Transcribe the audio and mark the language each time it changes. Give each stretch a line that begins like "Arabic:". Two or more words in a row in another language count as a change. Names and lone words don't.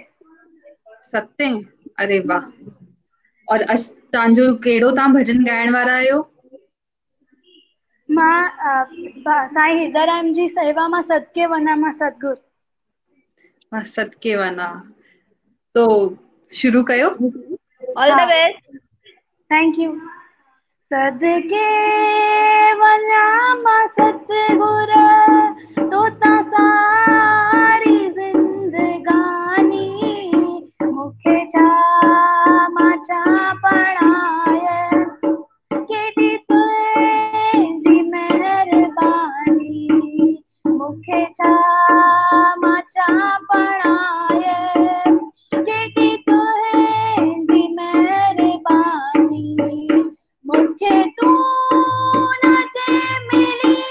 Sindhi: 7 अरे वाह। और तव्हांजो कहिड़ो तव्हां भजन ॻाइण वारा आहियो? मां साईं हिरदाराम जी सेवा मां सदके वञा मां सतगुर। मां सदके वञा तो शुरू कयो।
English: All the best. Thank you.
Sindhi: सदके वञा मां सतगुर तोता सारी जिंदगानी मूंखे छा मां छा पढ़ाए केॾी तुंहिंजी महिरबानी मूंखे छा मां छा पढ़ाए केॾी तुंहिंजी महिरबानी मूंखे तूं न जे मिली